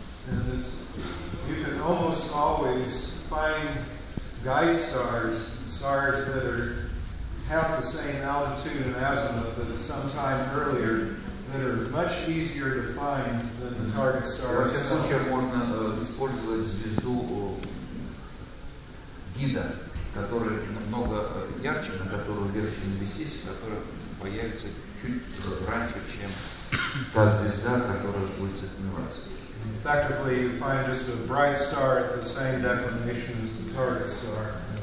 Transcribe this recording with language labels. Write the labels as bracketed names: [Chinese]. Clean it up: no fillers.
[English] And you can almost always find guide stars, stars that have the same altitude and azimuth as sometime earlier, that are much easier to find than the target star. [Russian] Во всех случаях можно использовать звезду гида, который намного ярче, на которую легче навестись, которая появится чуть раньше, чем та звезда, которая будет затмеваться. [English] Effectively, you find just a bright star at the same declination as the target star.